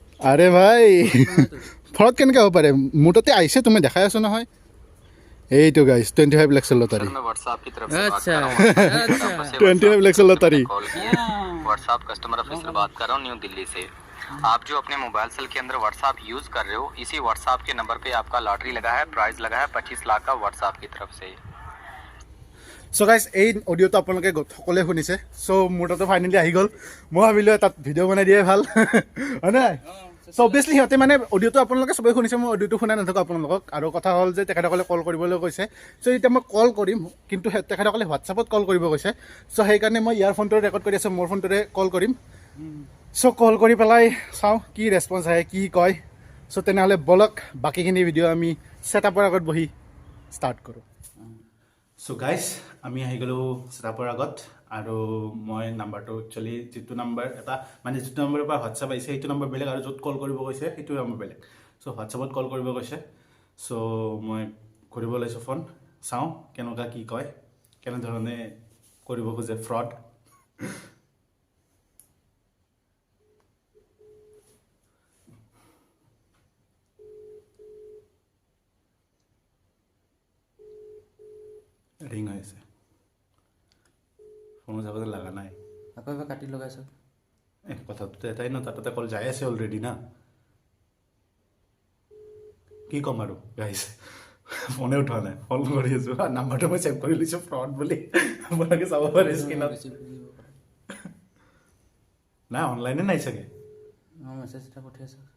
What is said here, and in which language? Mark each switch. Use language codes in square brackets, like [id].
[as] আৰে ভাই, ফ্ৰড কেনেকৈ হ'ব পাৰে? মোৰ তাতে আহিছে, তুমি দেখাই আছো নহয়। এইটো গাইছ, 25 lakhsৰ লটাৰী। [hi] व्हाट्सएप की तरफ से अच्छा, बात कर रहा हूँ। [as] 25 lakhsৰ লটাৰী। [hi] व्हाट्सएप कस्टमर ऑफिस से बात कर रहा हूँ, न्यू दिल्ली से। आप जो अपने मोबाइल सेल के अंदर व्हाट्सएप यूज कर रहे हो, इसी व्हाट्सएप के नंबर पे आपका लॉटरी लगा है, प्राइज लगा है 25 लाख का व्हाट्सएप की तरफ से। [as] চ' গাইছ, এই অডিঅ'টো আপোনালোকে সকলোৱে শুনিছে। চ' মোৰ তাতো ফাইনেলি আহি গ'ল। মই ভাবিলোঁ তাত ভিডিঅ' বনাই দিয়াই ভাল, হয় নাই? চ' অভিয়াছলি সিহঁতে মানে অডিঅ'টো আপোনালোকে চবেই শুনিছে, মই অডিঅ'টো শুনাই নাথাকোঁ আপোনালোকক। আৰু কথা হ'ল যে তেখেতসকলে কল কৰিবলৈ কৈছে। চ' এতিয়া মই কল কৰিম, কিন্তু তেখেতসকলে হোৱাটছআপত কল কৰিব কৈছে। চ' সেইকাৰণে মই ইয়াৰ ফোনটোৰে ৰেকৰ্ড কৰি আছোঁ, মোৰ ফোনটোৰে কল কৰিম। চ' কল কৰি পেলাই চাওঁ কি ৰেছপঞ্চ আহে, কি কয়। চ' তেনেহ'লে ব'লক বাকীখিনি ভিডিঅ' আমি ছেটআপৰ আগত বহি ষ্টাৰ্ট কৰোঁ। চ' গাইছ, আমি আহি গ'লোঁ ছেটআপৰ আগত। আৰু মই নাম্বাৰটো একচুৱেলি যিটো নাম্বাৰ এটা মানে যিটো নাম্বাৰৰ পৰা হোৱাটছআপ আহিছে সেইটো নাম্বাৰ বেলেগ, আৰু য'ত কল কৰিব কৈছে সেইটো নাম্বাৰ বেলেগ। চ' হোৱাটছআপত কল কৰিব কৈছে। চ' মই কৰিব লৈছোঁ ফোন, চাওঁ কেনেকুৱা কি কয়, কেনেধৰণে কৰিব খোজে ফ্ৰড। ৰিং হৈ আছে, ফোন চাবলৈ লগা নাই। আকৌ এবাৰ কাটি লগাইছ। কথাটো এটাই ন, তাতে কল যাই আছে অলৰেডি না। কি ক'ম আৰু গাইছ, ফোনে উঠোৱা নাই, ফোন কৰি আছোঁ। নাম্বাৰটো মই ছেভ কৰি লৈছোঁ ফ্ৰড বুলি, আপোনালোকে চাব পাৰে স্ক্ৰীণত। নাই, অনলাইনে নাই চাগে। অঁ, মেছেজ এটা পঠিয়াইছ।